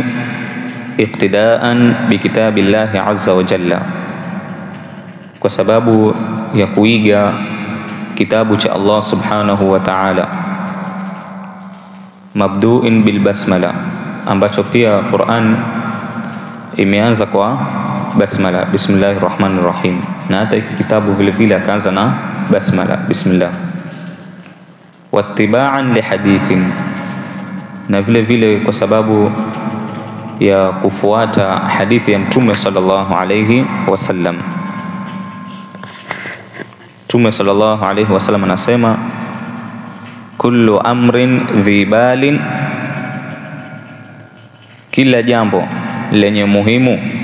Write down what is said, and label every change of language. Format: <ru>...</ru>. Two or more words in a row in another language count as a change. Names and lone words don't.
<ar>Iqtidaan bi kitabillahi azza wa jalla,</ar> <sw>kwa sababu ya kuiga kitabu cha Allah</sw> <ar>subhanahu wa ta'ala, mabdu'in bil basmala,</ar> <sw>ambacho pia Qur'an imeanza kwa basmala,</sw> <ar>bismillahir rahmanir rahim,</ar> <sw>na hata hiki kitabu vile vile akaanza na basmala, bismillah.</sw> <ar>Wattiba'an li hadithin,</ar> <sw>na vile vile kwa sababu ya kufuata hadithi ya Mtume</sw> <ar>sallallahu alayhi wasallam.</ar> <sw>Mtume</sw> <ar>sallallahu alayhi wasallam</ar> <sw>anasema,</sw> <ar>kullu amrin dhibalin,</ar> <sw>kila jambo lenye muhimu,</sw>